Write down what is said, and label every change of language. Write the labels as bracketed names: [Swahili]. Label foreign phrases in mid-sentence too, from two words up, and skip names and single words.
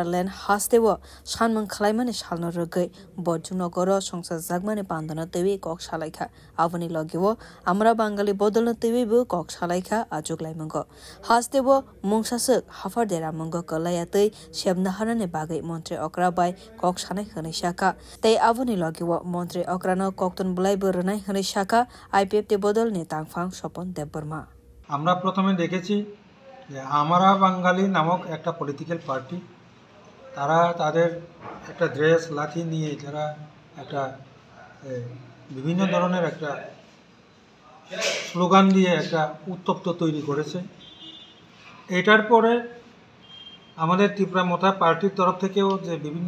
[Kok Borok] land hastewo sanmung khlaimani salno rogai bodjungno goro songsa jagmani pandana tewi kok salaikha avani logibo amra bangali bodolno tewi bu kok salaikha achuk laimung go hastewo mungsasuk Hafar dera mungo kolayatei shebna hanane bagai Montri Okra bai kok sanai hane shaka tei avoni logiwo Montri Okra no kokton bulai beronai hane shaka IPF te bodol ni tangphang Sopon Deborma [Bangla] আমরা প্রথমে দেখেছি যে আমরা বাঙালি নামক একটা [English] political party [Bangla] তারা তাদের একটা ড্রেস লাঠি নিয়ে যারা একটা বিভিন্ন ধরনের একটা স্লোগান দিয়ে একটা উত্তপ্ত তৈরি করেছে এটার পরে আমাদের ত্রিপুরা মোটা পার্টির তরফ থেকেও যে বিভিন্ন